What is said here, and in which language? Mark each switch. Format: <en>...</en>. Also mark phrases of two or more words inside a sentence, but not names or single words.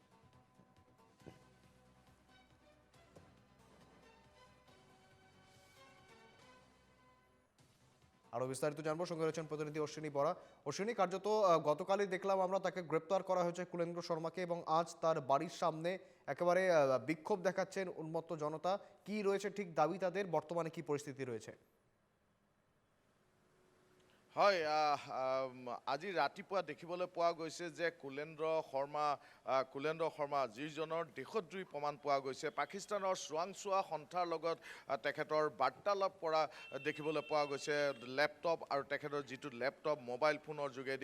<bn>আরো বিস্তারিত জানবো, সঙ্গে রয়েছেন প্রতিনিধি অশ্বিনী বরা। অশ্বিনী, কার্যত গতকালই দেখলাম আমরা তাকে গ্রেপ্তার করা হয়েছে কুলেন্দ্র শর্মাকে, এবং আজ তার বাড়ির সামনে একেবারে বিক্ষোভ দেখাচ্ছেন উন্মত্ত জনতা। কি রয়েছে ঠিক দাবি তাদের, বর্তমানে কি পরিস্থিতি রয়েছে?</bn> <as>হয়, আজি ৰাতিপুৱা দেখিবলৈ পোৱা গৈছে যে কুলেন্দ্ৰ শৰ্মা যিজনৰ দেশদ্ৰোহী প্ৰমাণ পোৱা গৈছে, পাকিস্তানৰ চোৱাংচোৱা সন্থাৰ লগত তেখেতৰ বাৰ্তালাপ কৰা দেখিবলৈ পোৱা গৈছে, লেপটপ আৰু তেখেতৰ যিটো</as> <en>laptop mobile phoneৰ</en> <as>যোগেদি।</as>